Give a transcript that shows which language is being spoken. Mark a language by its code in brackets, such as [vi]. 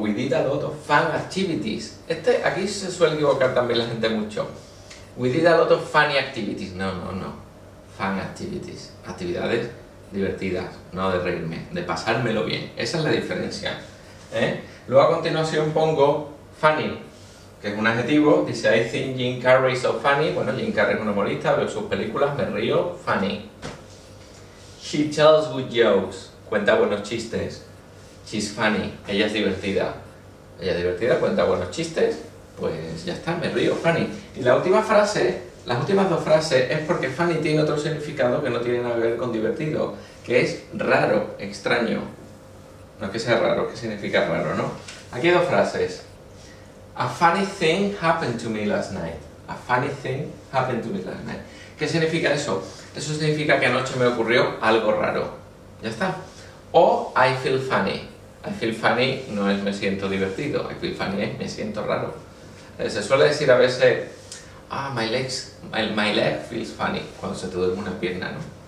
[en] We did a lot of fun activities. [es] Aquí se suele equivocar también la gente mucho. [en] We did a lot of funny activities. No. Fun activities. [es] Actividades divertidas, no de reírme, de pasármelo bien. Esa es la diferencia. Luego a continuación pongo funny, que es un adjetivo. [en] Dice I think Jim Carrey is so funny. [es] Bueno, Jim Carrey es un humorista, veo sus películas, me río, funny. [en] She tells good jokes. [es] Cuenta buenos chistes. [en] She's funny. [es] Ella es divertida. Ella es divertida, cuenta buenos chistes. Pues ya está, me río, funny. Y la última frase, las últimas dos frases, es porque funny tiene otro significado que no tiene nada que ver con divertido, que es raro, extraño. No es que sea raro, es que significa raro, ¿no? Aquí hay dos frases. [en] A funny thing happened to me last night. A funny thing happened to me last night. [es] ¿Qué significa eso? Eso significa que anoche me ocurrió algo raro. Ya está. O [en] I feel funny. [es] I feel funny no es me siento divertido. I feel funny es me siento raro. Se suele decir a veces, [en] my leg feels funny, [es] cuando se te duerme una pierna, ¿no?